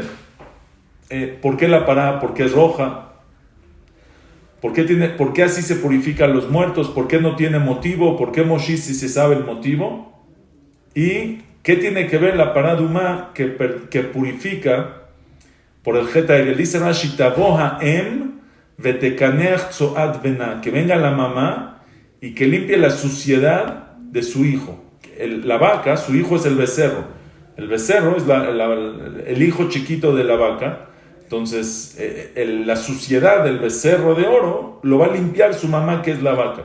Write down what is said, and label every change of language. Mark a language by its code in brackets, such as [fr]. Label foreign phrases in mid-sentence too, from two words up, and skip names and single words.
[es] ¿Por qué la pará? ¿Por qué es roja? ¿Por qué así se purifican los muertos? ¿Por qué no tiene motivo? ¿Por qué Moshe si se sabe el motivo? ¿Y qué tiene que ver la paraduma que purifica por el [he] חטא העגל? [es] Dice Rashi, [he] תבוא אם ותקנח צואת בנה, [es] que venga la mamá y que limpie la suciedad de su hijo. La vaca, su hijo es el becerro. El becerro es el hijo chiquito de la vaca. Entonces, la suciedad del becerro de oro lo va a limpiar su mamá, que es la vaca.